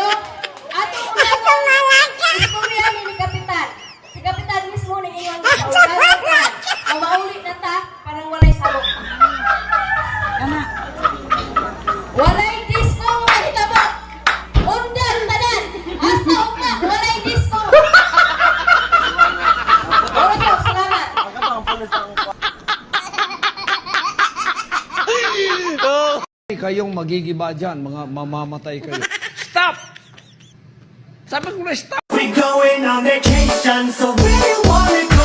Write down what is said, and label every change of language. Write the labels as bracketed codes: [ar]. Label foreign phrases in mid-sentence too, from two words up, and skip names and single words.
[ceb] Ato undangon disco riyan ni kapitan. Si kapitan mismo ni iyang undangon. Ang mauli na ta parang walay sabok. Walay disco nga mahitabo. Undan tanan. Hasta ugma walay disco. [tl] Opo, salamat. Kayong magigiba dyan, mga mamamatay kayo. Stop! Sabi ko na stop! [en] We going on vacation, so where you wanna go?